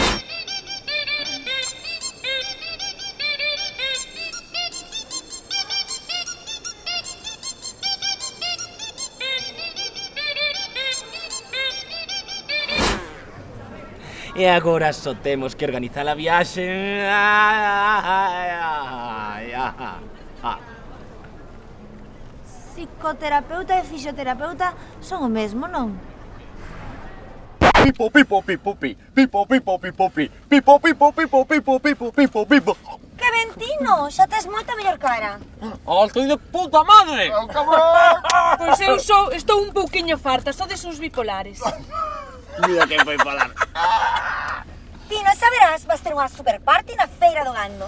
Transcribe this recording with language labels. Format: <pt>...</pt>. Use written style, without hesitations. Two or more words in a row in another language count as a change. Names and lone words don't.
<gl>E agora só temos que organizar a viaxe. Psicoterapeuta e fisioterapeuta son o mesmo, non? Pipo, pipo, pipo, pi. Pipo, pipo, pipo, pi. Pipo, pipo, pipo, pipo, pipo, pipo, pipo. Que me ben, Tino, xa tes moita mellor cara.</gl> <es>Oh, estoy de puta madre!</es> <gl>Pois eu estou un pouquiño farta, só de seus bipolares. Mira quen foi falar. Tino, xa verás, vas ter unha super party na feira do gando.</gl>